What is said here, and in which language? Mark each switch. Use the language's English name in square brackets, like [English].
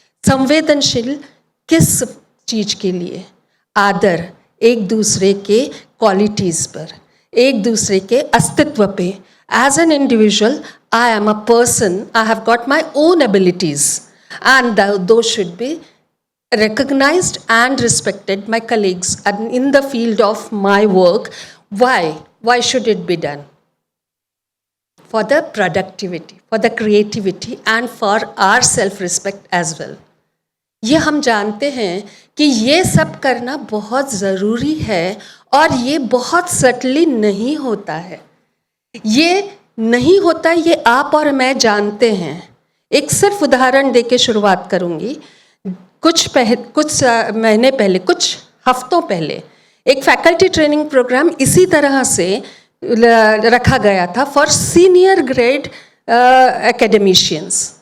[Hindi] संवेदनशील किस चीज़ के लिए? आदर, एक दूसरे के क्वालिटीज़ पर, एक दूसरे के अस्तित्व पे. [English] As an individual I am a person, I have got my own abilities and those should be recognized and respected, my colleagues, and in the field of my work. Why should it be done? For the productivity, for the creativity and for our self-respect as well. [Hindi] ये हम जानते हैं कि ये सब करना बहुत ज़रूरी है और ये बहुत सटली नहीं होता है. ये नहीं होता, ये आप और मैं जानते हैं. एक सिर्फ उदाहरण देके शुरुआत करूँगी. कुछ महीने पहले, कुछ हफ्तों पहले एक फैकल्टी ट्रेनिंग प्रोग्राम इसी तरह से रखा गया था [English] For senior grade academicians.